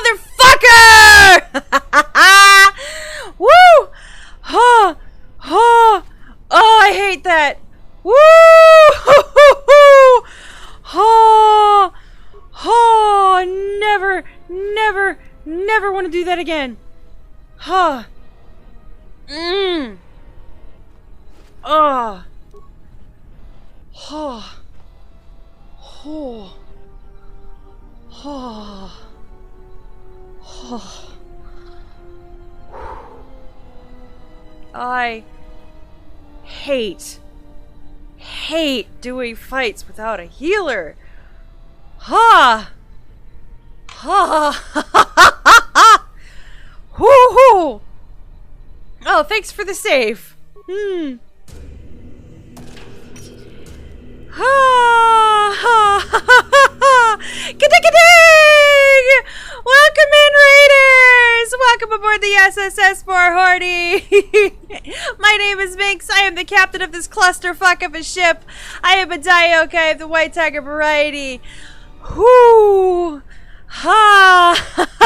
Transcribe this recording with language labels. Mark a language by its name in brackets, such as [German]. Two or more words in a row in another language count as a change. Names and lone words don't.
[English] Motherfucker! Woo! Ha! Ha! Oh, I hate that! Woo! Ha! Ha! Never, never, never want to do that again. Ha! Mmm. Ah. Ha. Ho. Ha. Ha. I hate doing fights without a healer. Ha! Ha! Ha! Hoo-hoo! Oh, thanks for the save. Hmm. Ha! Ha! Ha! Ka-ding! Welcome in, Raiders! Welcome aboard the SSS for Hordy! My name is Minx. I am the captain of this clusterfuck of a ship. I am a Daiokai of the White Tiger variety. Whoo! Ha!